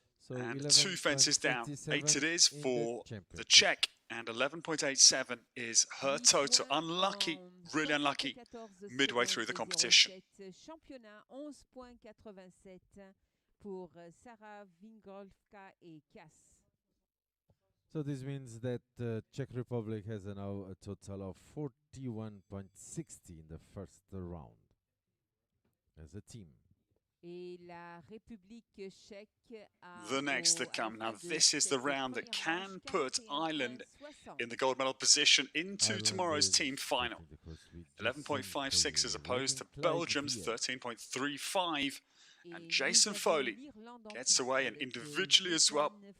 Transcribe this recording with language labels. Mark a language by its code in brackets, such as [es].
[en] And 2 fences down. 8 it is for the Czech, and 11.87 is her total. Unlucky, really unlucky, midway through the competition. [fr] Championnat 11.87 pour Sara Vingelkova et Cass. [en] So this means that Czech Republic has now a total of 41.60 in the first round as a team. [fr] Et la République tchèque a [en] The next to come. Now this is the round that can put Ireland in the gold medal position into tomorrow's team final. 11.56 as opposed to Belgium's 13.35. And Jason Foley gets away, and individually as well.